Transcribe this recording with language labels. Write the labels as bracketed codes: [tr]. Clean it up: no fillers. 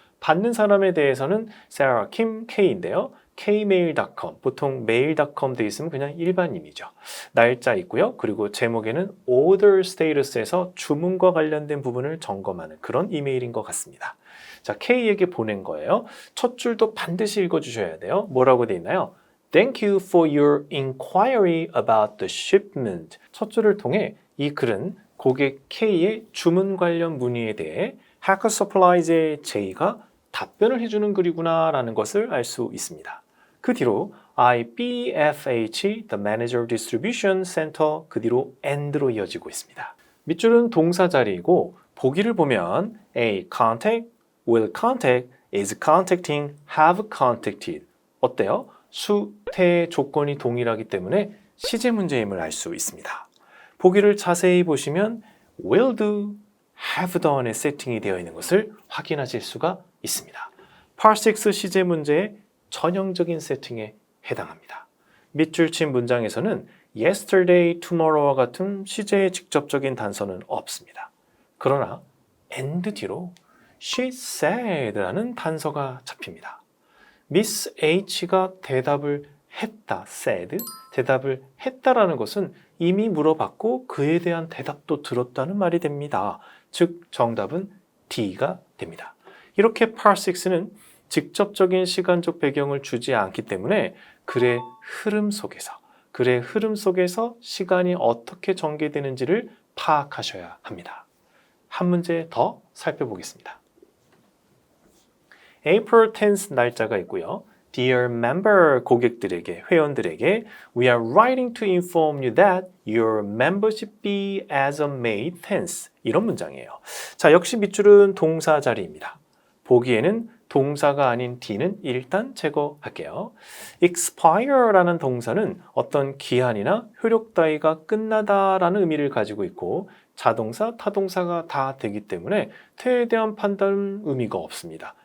[ko] 받는 사람에 대해서는 Sarah Kim K인데요. kmail.com, 보통 mail.com 돼 있으면 그냥 일반인이죠. 날짜 있고요. 그리고 제목에는 order status에서 주문과 관련된 부분을 점검하는 그런 이메일인 것 같습니다. 자, K에게 보낸 거예요. 첫 줄도 반드시 읽어주셔야 돼요. 뭐라고 돼 있나요? [en] Thank you for your inquiry about the shipment. [ko] 첫 줄을 통해 이 글은 고객 K의 주문 관련 문의에 대해 Hacker Supplies의 J가 답변을 해주는 글이구나 라는 것을 알 수 있습니다. 그 뒤로 IBFH, the Manager Distribution Center, 그 뒤로 AND로 이어지고 있습니다. 밑줄은 동사 자리이고 보기를 보면 A. [en] Contact, will contact, is contacting, have contacted. [ko] 어때요? 수태의 조건이 동일하기 때문에 시제 문제임을 알 수 있습니다. 보기를 자세히 보시면 will do, have done의 세팅이 되어 있는 것을 확인하실 수가 있습니다. Part 6 시제 문제의 전형적인 세팅에 해당합니다. 밑줄 친 문장에서는 yesterday, tomorrow와 같은 시제의 직접적인 단서는 없습니다. 그러나 and 뒤로 she said라는 단서가 잡힙니다. Miss H가 대답을 했다, said, 대답을 했다라는 것은 이미 물어봤고 그에 대한 대답도 들었다는 말이 됩니다. 즉 정답은 D가 됩니다. 이렇게 Part 6는 직접적인 시간적 배경을 주지 않기 때문에 글의 흐름 속에서 시간이 어떻게 전개되는지를 파악하셔야 합니다. 한 문제 더 살펴보겠습니다. April 10th 날짜가 있고요. [en] Dear member [ko] 고객들에게, 회원들에게 [en] We are writing to inform you that your membership fee as of May 10th [ko] 이런 문장이에요. 자, 역시 밑줄은 동사 자리입니다. 보기에는 동사가 아닌 D는 일단 제거할게요. expire라는 동사는 어떤 기한이나 효력 따위가 끝나다라는 의미를 가지고 있고 자동사, 타동사가 다 되기 때문에 태에 대한 판단은 의미가 없습니다.